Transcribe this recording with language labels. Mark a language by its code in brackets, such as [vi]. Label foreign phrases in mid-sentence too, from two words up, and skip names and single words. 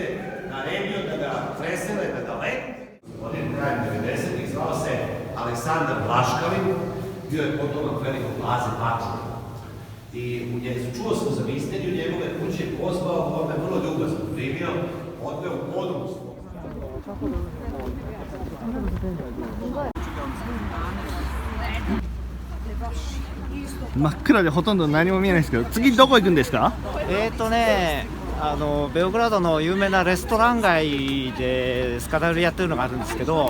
[sr] naredio da ga presele na daleko. Odin krajem 90-ih zvao se Aleksandar Vlaškalin, bio je potomak velikog Laze Pačura. I čuo sam za misteriju njegove kuće, pozvao, on me vrlo ljubazno primio, odveo u podrum svog. [ja] 真っ暗でほとんど何も見えないですけど、次どこ行くんですか？ベオグラードの有名なレストラン街でスカダルやってるのがあるんですけど、